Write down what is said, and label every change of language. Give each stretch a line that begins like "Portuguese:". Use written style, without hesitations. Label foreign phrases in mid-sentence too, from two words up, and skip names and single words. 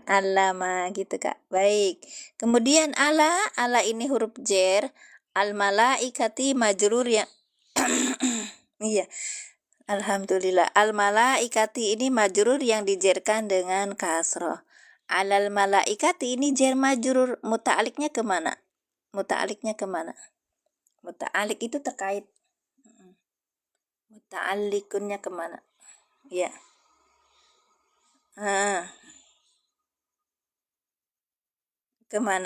Indonesian: Allama gitu Kak. Baik. Kemudian ala ini huruf jer.
Arabic: الملائكة مجرور ya. Iya.
Indonesian: Alhamdulillah. Al malaikati ini majrur yang dijerkan dengan kasroh. Alal malaikati ini jer majrur. Muta'aliknya kemana? Muta'alik itu terkait. Muta'alikunnya kemana? Ya. Kemana?